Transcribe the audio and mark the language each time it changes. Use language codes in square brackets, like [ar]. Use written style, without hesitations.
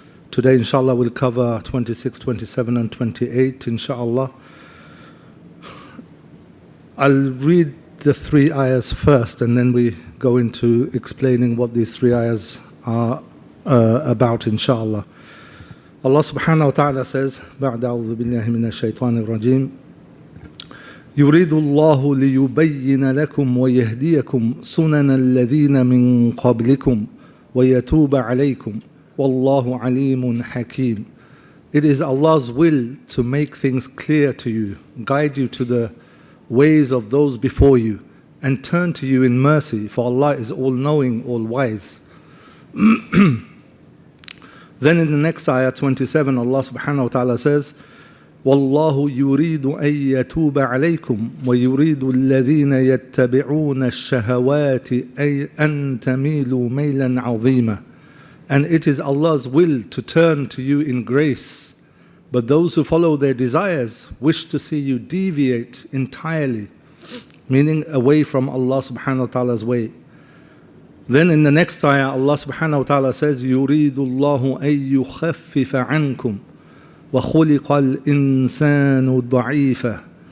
[en] Today, inshallah, we'll cover 26, 27 and 28, inshallah. I'll read the three ayahs first and then we go into explaining what these three ayahs are about, inshallah. Allah subhanahu wa ta'ala says, [ar] بعد أعوذ بالله من الشيطان الرجيم يريد الله ليبين لكم ويهديكم سنن الذين من قبلكم ويتوب عليكم والله عليم حكيم. [en] It is Allah's will to make things clear to you, guide you to the ways of those before you, and turn to you in mercy, for Allah is all-knowing, all-wise. Then in the next ayah, 27, Allah subhanahu wa ta'ala says, [ar] وَاللَّهُ يُرِيدُ أَن يَتُوبَ عَلَيْكُمْ وَيُرِيدُ الَّذِينَ يَتَّبِعُونَ الشَّهَوَاتِ أَن تَمِيلُوا مَيْلًا عَظِيمًا. [en] And it is Allah's will to turn to you in grace, but those who follow their desires wish to see you deviate entirely, meaning away from Allah subhanahu wa ta'ala's way. Then in the next ayah, Allah subhanahu wa ta'ala says, [ar] يُرِيدُ اللَّهُ أَن يُخَفِّفَ عَنْكُمْ وَخُلِقَ الْإِنسَانُ ضَعِيفًا.